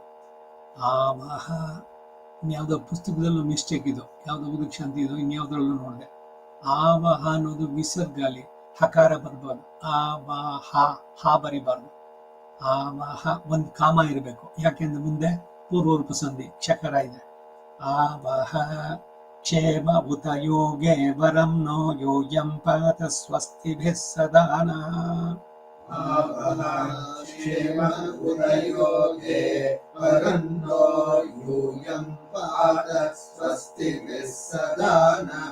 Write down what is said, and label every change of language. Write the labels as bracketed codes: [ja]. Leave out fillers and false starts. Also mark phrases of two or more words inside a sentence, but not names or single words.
[kn] ಆವಾಹ ಇನ್ಯಾವುದೋ ಪುಸ್ತಕದಲ್ಲೂ ಮಿಸ್ಟೇಕ್ ಇದು, ಯಾವುದೋ ಉದಕ್ಷಾಂತಿ ಇದು, ಇನ್ಯಾವುದ್ರಲ್ಲೂ ನೋಡಿದೆ. ಆವಾಹ ಅನ್ನೋದು ವಿಸರ್ಗ, ಅಲ್ಲಿ ಹಕಾರ ಬರಬಾರ್ದು. ಆವಾಹ ಹಾ ಬರಿಬಾರ್ದು. ಆವಾಹ ಒಂದು ಕಾಮ ಇರಬೇಕು, ಯಾಕೆಂದ್ರೆ ಮುಂದೆ ಪೂರ್ವರೂಪ ಸಂಧಿ ಕ್ಷಕರ ಇದೆ. [sa] ಆವಾಹ ಕ್ಷೇಮ ಉತ ಯೋಗೆ ವರಂ ನೋ ಯೋಯಂ ಪಾತ ಸ್ವಸ್ತಿಭಿಃ ಸದಾ ನಃ. ಆವಹ ಕ್ಷೇಮ ಉದಯೋಗೆ ವರನ್ನೋ ಯೂಯಂ ಪಾತ ಸ್ವಸ್ತಿಭಿಃ ಸದಾ ನಃ.